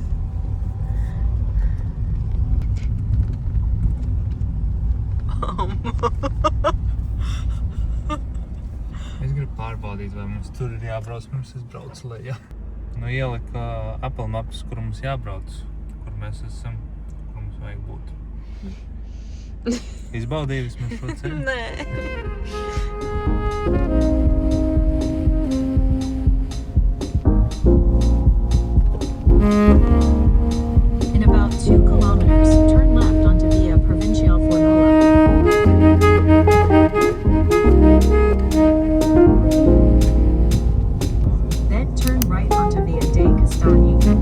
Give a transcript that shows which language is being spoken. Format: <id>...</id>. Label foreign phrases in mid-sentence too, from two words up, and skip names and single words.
<lv>Es gribu pārbaudīt, vai mums tur ir jābrauc, mums es braucu lejā. Nu, ielika Apple Maps, kur mums jābrauc, kur mēs esam, kur mums vajag būt. Izbaudīji vismaz šo ceļu? Nē.</lv> <en>In about 2 kilometers, turn left onto Via Provincial Fornola. Then turn right onto Via dei Castagni.</en>